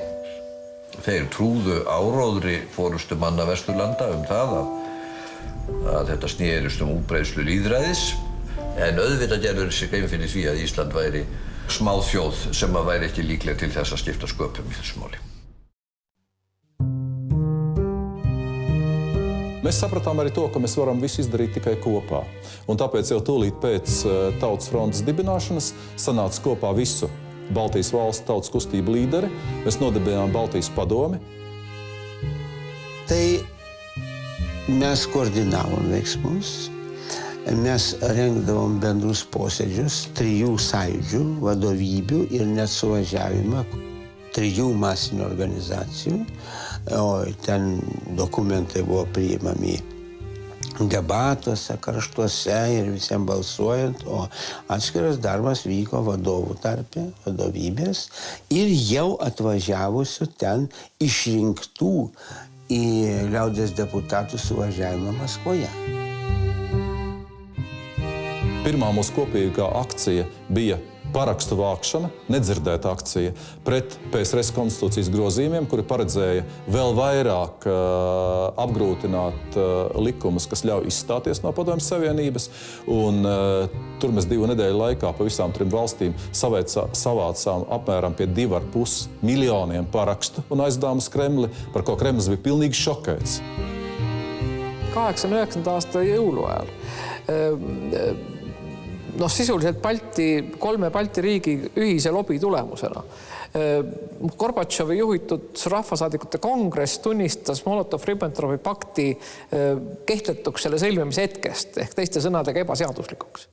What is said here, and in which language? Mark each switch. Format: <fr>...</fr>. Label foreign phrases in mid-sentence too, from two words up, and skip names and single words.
<is>Þeir trúðu áróðri forystumanna Vesturlanda það að þetta snerist útbreiðslu lýðræðis. En auðvitað gerður sig grein fyrir því að Ísland væri smáþjóð sem væri ekki líkleg til þess að skipta sköpum í þessu máli.</is> <lv>Mēs sapratām arī to, ka mēs varam visu izdarīt tikai kopā. Un tāpēc jau tūlīt pēc Tautas frontes dibināšanas sanāca kopā visu Baltijas valstu tautas kustību līderi. Mēs nodibinājām Baltijas padomi.</lv> <lt>Tai mes koordinavom veiksmus. Mes rengdavom bendrus posėdžius 3 sąjūdžių, vadovybių ir net suvažiavimą 3 masinių organizacijų. O ten dokumentai buvo priimami debatuose, karštuose ir visiems balsuojant, o atskiras darbas vyko vadovų tarpe, vadovybės ir jau atvažiavusių ten išrinktų į liaudies deputatų suvažiavimą Maskvoje.</lt> <lv>Pirmā mūsu kopīgā akcija bija parakstu vākšana, nedzirdēta akcija pret PSRS konstitūcijas grozījumiem, kuri paredzēja vēl vairāk apgrūtināt likumus, kas ļauj izstāties no Padomju Savienības. Un tur mēs 2 nedēļu laikā pa visām 3 valstīm savācām apmēram pie 2,5 miljoniem parakstu un aizdām uz Kremli, par ko Kremlis bija pilnīgi šokēts.</lv> <et>89. aasta jõuluajal sisuliselt 3 Balti riigi ühise lobi tulemusena. Gorbatšovi juhitud rahvasaadikute kongress tunnistas Molotov-Ribbentropi pakti kehtetuks selle sõlmimise hetkest ehk teiste sõnadega ebaseaduslikuks.</et>